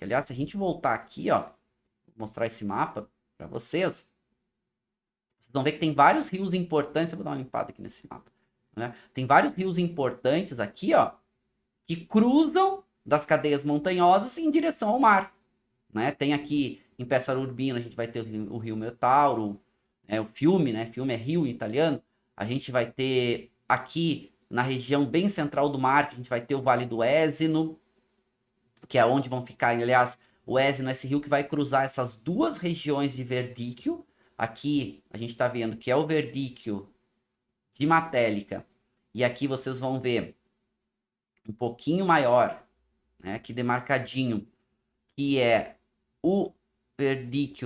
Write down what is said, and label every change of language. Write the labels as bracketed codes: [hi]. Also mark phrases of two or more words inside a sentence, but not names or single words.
[pt] Aliás, se a gente voltar aqui, ó, vou mostrar esse mapa para vocês, vocês vão ver que tem vários rios importantes. Eu vou dar uma limpada aqui nesse mapa. Né? Tem vários rios importantes aqui, ó, que cruzam das cadeias montanhosas em direção ao mar. Né? Tem aqui em Pesaro Urbino, a gente vai ter o rio Metauro, o Fiume, né? Fiume é rio em italiano. A gente vai ter aqui na região bem central do mar, a gente vai ter o Vale do Esino, que é onde vão ficar, aliás, o Esino é esse rio que vai cruzar essas duas regiões de verdíquio. Aqui a gente está vendo que é o verdíquio de Matélica, e aqui vocês vão ver um pouquinho maior, né, aqui demarcadinho, que é o verdíquio.